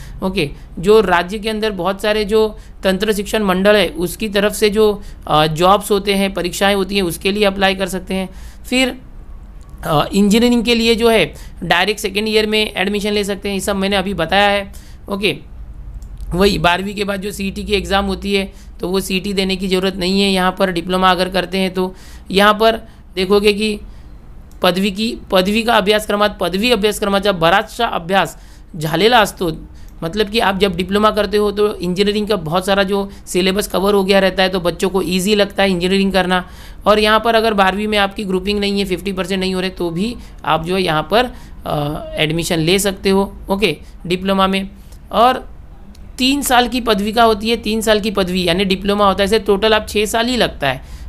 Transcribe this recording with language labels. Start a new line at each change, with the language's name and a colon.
Hindi: Okay, जो राज्य के अंदर बहुत सारे जो तंत्र शिक्षण मंडल है उसकी तरफ से जो जॉब्स होते हैं, परीक्षाएँ होती हैं, उसके लिए अप्लाई कर सकते हैं। फिर इंजीनियरिंग के लिए जो है डायरेक्ट सेकेंड ईयर में एडमिशन ले सकते हैं। ये सब मैंने अभी बताया है। ओके, वही 12वीं के बाद जो CET की एग्ज़ाम होती है तो वो CET देने की ज़रूरत नहीं है यहाँ पर डिप्लोमा अगर करते हैं तो। यहाँ पर देखोगे कि
Marathi: पदवी अभ्यासक्रमाचा बराचसा अभ्यास झालेला असतो।
Hindi: मतलब कि आप जब डिप्लोमा करते हो तो इंजीनियरिंग का बहुत सारा जो सिलेबस कवर हो गया रहता है तो बच्चों को ईजी लगता है इंजीनियरिंग करना। और यहाँ पर अगर 12वीं में आपकी ग्रुपिंग नहीं है, 50% नहीं हो रहे, तो भी आप जो है यहाँ पर एडमिशन ले सकते हो। ओके, डिप्लोमा में। और 3 साल की पदविका होती है, 3 साल की पदवी यानी डिप्लोमा होता है, ऐसे टोटल आप 6 साल ही लगता है।